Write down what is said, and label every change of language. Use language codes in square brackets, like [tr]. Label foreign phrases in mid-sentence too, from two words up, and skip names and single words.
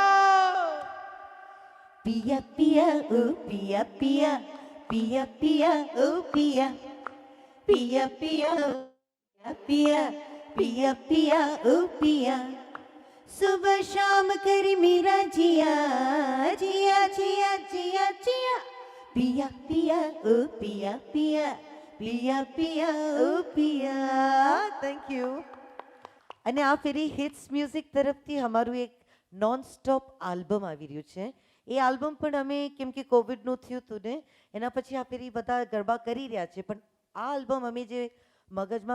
[hi] पिया पिया ओ पिया पिया, पिया पिया ओ पिया, पिया पिया पिया, पिया पिया ओ पिया। सुबह शाम करी मेरा जिया, जिया जिया जिया जिया। पिया पिया ओ पिया पिया, पिया पिया ओ पिया। [en] Thank you. [gu] અને આ ફેરી હિટ્સ મ્યુઝિક તરફથી અમારું એક [en] non stop [gu] આલ્બમ આવી રહ્યું છે. એ આલ્બમ પણ અમે કેમ કે કોવિડનું થયું હતું ને એના પછી આ ફેરી બધા ગરબા કરી રહ્યા છે, પણ આ આલ્બમ અમે જે મગજમાં